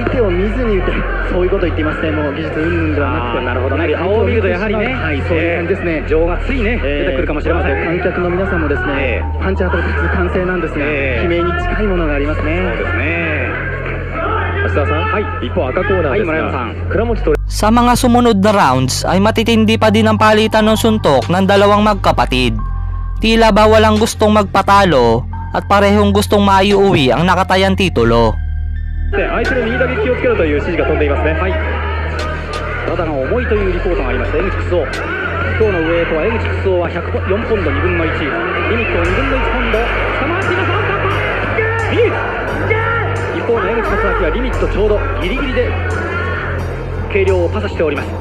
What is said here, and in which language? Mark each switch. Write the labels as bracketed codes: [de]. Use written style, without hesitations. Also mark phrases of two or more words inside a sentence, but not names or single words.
[ja] 相手を見ずに打てる、そういうことを言っていますね。もう技術云々ではなくて、なるほどね。顔を見るとやはりね、はい、そういう感じですね。情がついね、出てくるかもしれません。観客の皆さんもですね、パンチ当たると普通歓声なんですが、悲鳴に近いものがありますね。そうですね。芦田さん、はい、一方赤コーナーですが、はい、村山さん、倉持トレ [tl] Sa mga sumunod na rounds ay matitindi pa din ang palitan ng suntok ng dalawang magkapatid. Tila ba walang gustong magpatalo at parehong gustong maiuwi ang nakatayang titulo. [ja] 相手の右打撃をつけろという指示が飛んでいますね。はい。体が重いというリポートがありました。江口久夫。今日のウェイトは江口久夫は104ポンド2分の1。リミットを2分の1ポンド下回っています。一方の江口勝明はリミットちょうどギリギリで計量をパスしております。